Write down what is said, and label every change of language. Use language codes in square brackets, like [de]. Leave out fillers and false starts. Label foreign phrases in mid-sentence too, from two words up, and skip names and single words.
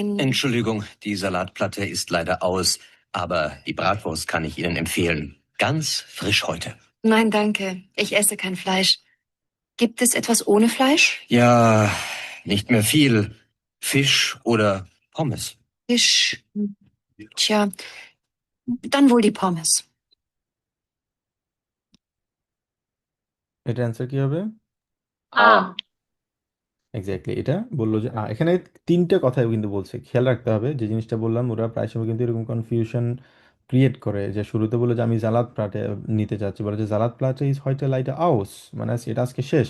[de] Entschuldigung, die Salatplatte ist leider aus, aber die Bratwurst kann ich Ihnen empfehlen. Ganz frisch heute. Nein, danke. Ich esse kein Fleisch. Gibt es etwas ohne Fleisch? Ja, nicht mehr viel. Fisch oder Pommes. Fisch. Tja, dann wohl die Pommes. [bn] এটার অ্যান্সার কি হবে? আ। এক্স্যাক্টলি, এটা বললো যে এখানে তিনটে কথাই কিন্তু বলছে, খেয়াল রাখতে হবে। যে জিনিসটা বললাম, ওরা প্রায় সময় কিন্তু এরকম কনফিউশন ক্রিয়েট করে। যে শুরুতে বললো যে আমি [de] Salat Platte [bn] নিতে চাচ্ছি, বলে যে [de] Salat Platte ist [bn] হয়তো [de] leider aus, [bn] মানে এটা আজকে শেষ।